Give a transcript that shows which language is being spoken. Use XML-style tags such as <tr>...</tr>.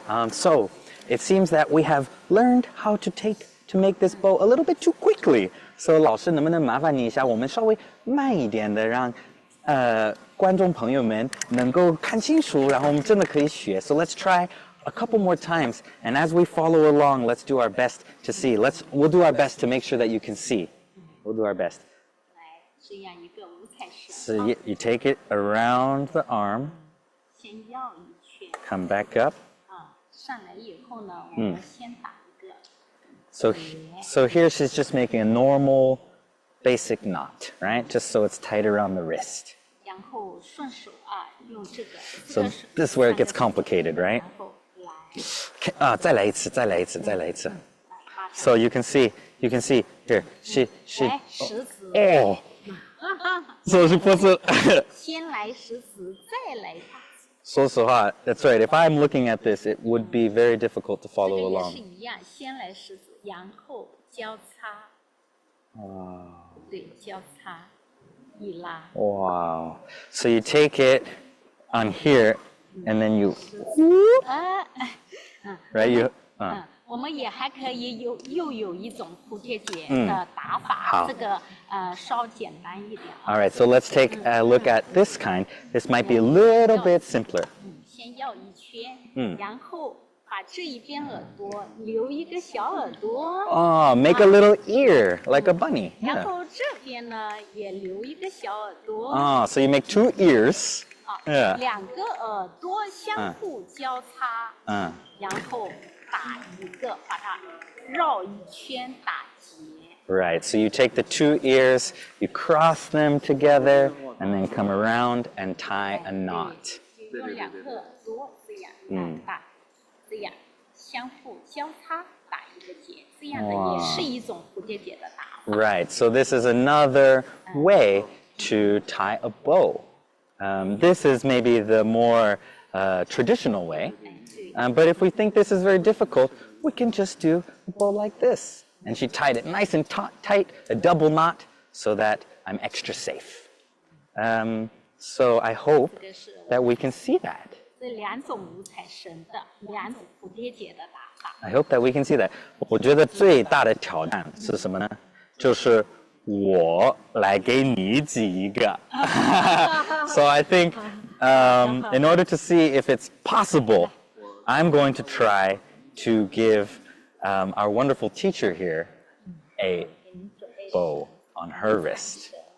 <en>So it seems that we have learned how to make this bow a little bit too quickly. So</en> <zh>老师能不能麻烦你一下，我们稍微慢一点的让观众朋友们能够看清楚，然后我们真的可以学。</zh> <en>So let's try a couple more times, and as we follow along, let's do our best to see. We'll do our best to make sure that you can see. We'll do our best.</en> <zh>来这样一个五彩绳。</zh> <en>So you take it around the arm,</en> <zh>先绕一圈。</zh> <en>come back up.</en> <zh>上来以后呢，我们先打一个。</zh> <en>So here she's just making a normal, basic knot, right? Just so it's tight around the wrist.</en> <zh>然后顺手用这个。</zh> <en>So this is where it gets complicated, right?</en> <zh>然后来。再来一次。</zh> <en>So you can see here. She.</en> <zh>来食指。</zh> <en>Oh. So she puts it.</en> <zh>先来食指，再来大指。</zh> <en>So hot. That's right. If I'm looking at this, it would be very difficult to follow</en> <zh>这个也</zh> <en>along.</en> <zh>是一样，先来食指，然后交叉。</zh> <en>Wow.</en> <zh>对，交叉，一拉。</zh> <en>Wow. So you take it on here, and then you.</en> <zh>啊，</zh> <en>Right? You.</en> <zh>我们也还可以又有一种蝴蝶结嗯的打法，好这个稍简单一点。</zh> <en>All right. So let's take a look at this kind. This might be a little bit simpler.</en> <zh>先绕一圈，然后把这一边耳朵留一个小耳朵，</zh> <en>Oh, make a little ear like a bunny.</en> <zh>然</zh> <en>Yeah.</en> <zh>后这边呢也留一个小耳朵，</zh> <en>Oh, so you make 2 ears. Yeah.</en> <zh>两个耳朵相互交叉，然后打一个，把它绕一圈打结。</zh> <en>Right. So you take the 2 ears, you cross them together, and then come around and tie a knot.</en> <zh>用两个耳朵这样打，这样相互交叉打一个结，这样的也是一种蝴蝶结的打法。</zh> <en>Right. So this is another way to tie a bow. This is maybe the more traditional way. But if we think this is very difficult, we can just do a bow like this. And she tied it nice and tight, a double knot, so that I'm extra safe. So I hope that we can see that.</en> <zh>这两种五彩绳的两种蝴蝶结的打法。</zh> <en>I hope that we can see that.</en> <zh>我觉得最大的挑战是什么呢？就是我来给你挤一个。</zh> <en>So I think in order to see if it's possible, I'm going to try to give our wonderful teacher here a bow on her wrist.</en>